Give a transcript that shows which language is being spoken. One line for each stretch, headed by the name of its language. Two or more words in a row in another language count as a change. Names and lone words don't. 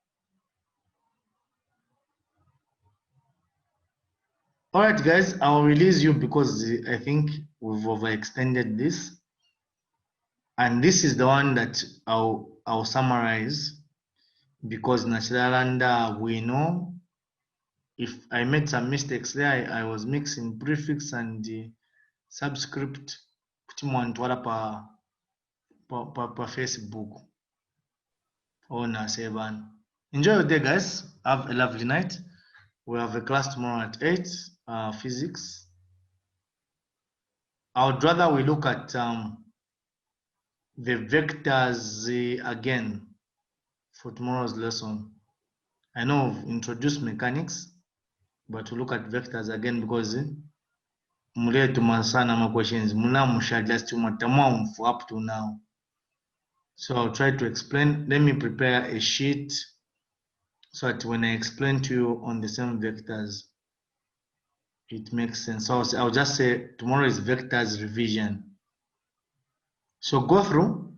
English: All right, guys, I'll release you because I think we've overextended this. And this is the one that I'll summarize because Nachalanda, we know if I made some mistakes there, I was mixing prefix and the subscript. Pa Facebook. Oh, na seven. Enjoy your day, guys. Have a lovely night. We have a class tomorrow at 8, physics. I would rather we look at the vectors again for tomorrow's lesson. I know we've introduced mechanics, but we look at vectors again because
Bemba: mule tumasana ma questions muna musha
English: just up to now. So I'll try to explain. Let me prepare a sheet so that when I explain to you on the same vectors, it makes sense. So I'll just say tomorrow is vectors revision. So go through.